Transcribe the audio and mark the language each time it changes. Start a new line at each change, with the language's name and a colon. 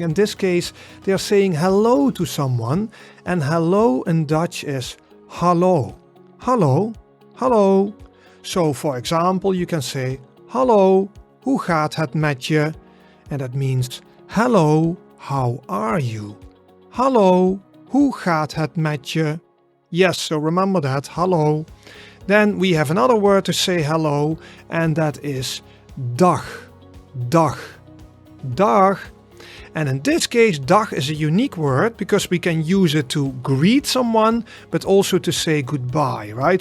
English: In this case they're saying hello to someone, and hello in Dutch is hallo. Hallo, hallo. So for example you can say hallo.
Dutch: Hoe gaat het met je?
English: And that means, hello, how are you?
Dutch: Hallo, hoe gaat het met je?
English: Yes, so remember that, hello. Then we have another word to say hello, and that is dag. Dag. Dag. And in this case, dag is a unique word because we can use it to greet someone, but also to say goodbye, right?